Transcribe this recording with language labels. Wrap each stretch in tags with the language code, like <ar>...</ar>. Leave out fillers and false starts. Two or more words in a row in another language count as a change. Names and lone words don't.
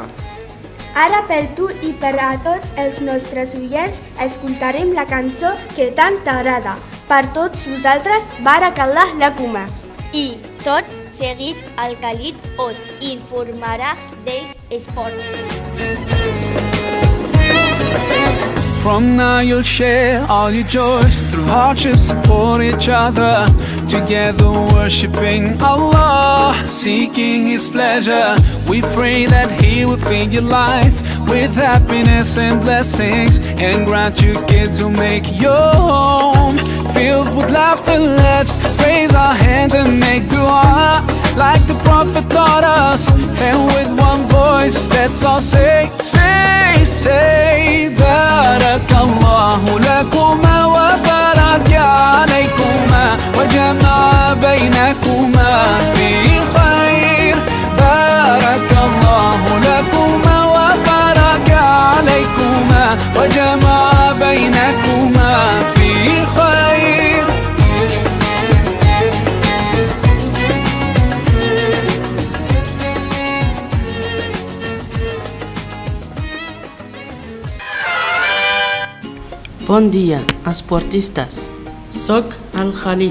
<ca>Ara per tu i per a tots els nostres oients escoltarem la cançó que tant t'agrada. Per tots vosaltres,</ca> <ar>بارك الله لكما.</ar> <ca>I tot seguit el Khalid us informarà dels esports.</ca> <en>From now you'll share all your joys, through hardships support each other, together worshipping Allah, seeking His pleasure. We pray that He will fill your life with happiness and blessings, and grant you kids who make your home filled with laughter. Let's raise our hands and make dua like the Prophet taught us, and with one voice let's all say,</en> <ar>بارك الله لكما وبارك عليكما وجمع بينكما في خير. بارك الله لكما وبارك عليكما وجمع بينكما في خير.</ar> <ca>Bon dia, esportistes. Soc el Khalid.</ca>